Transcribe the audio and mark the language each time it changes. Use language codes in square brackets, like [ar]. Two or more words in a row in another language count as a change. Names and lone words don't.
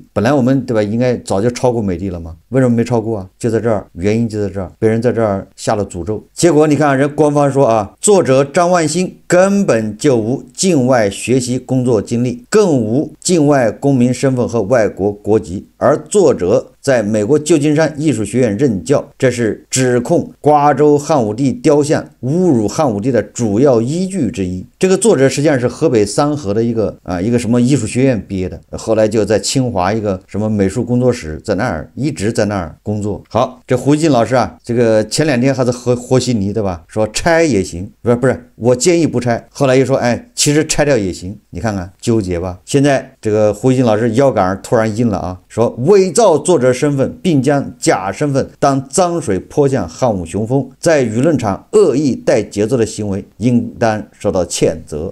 [zh] 本來我們對吧，應該早就超過美帝了嘛，為什麼沒超過啊？就在這兒，原因就在這兒，被人在這兒下了詛咒， 結果你看人官方說啊，作者張萬新根本就无境外學習工作经歷，更无境外公民身份和外国国籍，而作者在美国舊金山藝術學院任教，這是指控瓜州漢武帝雕像侮辱漢武帝的主要依據之一。這個作者實際上是河北三河的一個什麼藝術學院畢業的，後來就在清華一個什麼美術工作室，在那兒一直在那兒工作。好，這胡锡进老師啊，这個前2天還是和稀泥，对吧？說拆也行，不是，我建議不拆。後來又說，其實拆掉也行。你看看糾結吧。現在這個胡锡进老師腰桿突然硬了啊，說偽造作者身份，並將假身份當髒水潑向漢武雄風，在輿論場惡意帶節奏的行為，應當受到譴責。